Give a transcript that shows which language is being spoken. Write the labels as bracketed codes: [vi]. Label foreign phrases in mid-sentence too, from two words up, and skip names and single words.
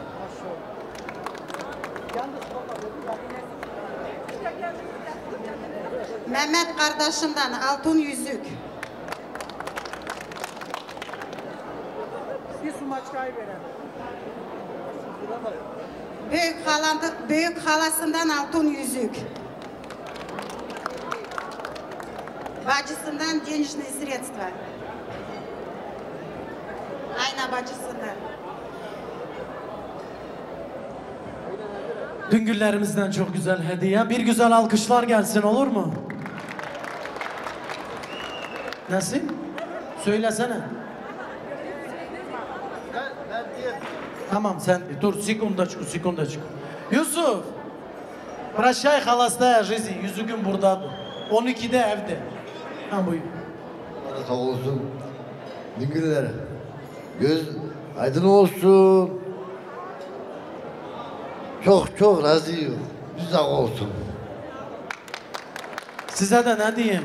[tr] Mehmet kardeşimden altın yüzük. Büyük halasından altın yüzük. Bacısından [ru] денежные средства. [tr] Ayna bacısından. Düngürlerimizden çok güzel hediye. Bir güzel alkışlar gelsin, olur mu? Nasıl? Söylesene. Tamam sen dur, [ru] sekundочку. Yusuf. Прощай, холостая жизнь. [tr] Yüzüğün buradadır. 12'de evde. Ha buyur. Sağ olsun. Düngürler. aydın olsun. Çok çok razıyım. Güzel olsun. Size de ne diyeyim?